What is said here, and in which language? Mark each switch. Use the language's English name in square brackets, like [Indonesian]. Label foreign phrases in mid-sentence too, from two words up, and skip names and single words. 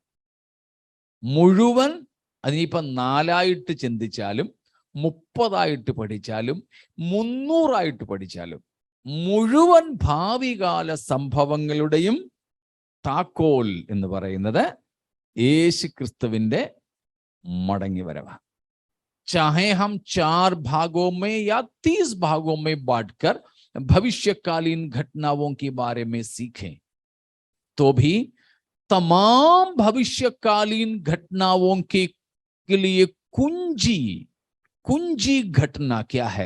[Malayalam] മുഴുവൻ, അതിനിപ്പം 4 ചിന്തിച്ചാലും 30 പഠിച്ചാലും 300 പഠിച്ചാലും മുഴുവൻ ഭാവികാല സംഭവങ്ങളുടെയും താക്കോൽ എന്ന് പറയുന്നത് യേശുക്രിസ്തുവിന്റെ മടങ്ങി വരവ്. [Hindi] चाहे हम 4 भागों में या 30 भागों में बांटकर भविष्यकालीन घटनाओं के बारे में सीखें, तो भी तमाम भविष्यकालीन घटनाओं के लिए कुंजी घटना क्या है?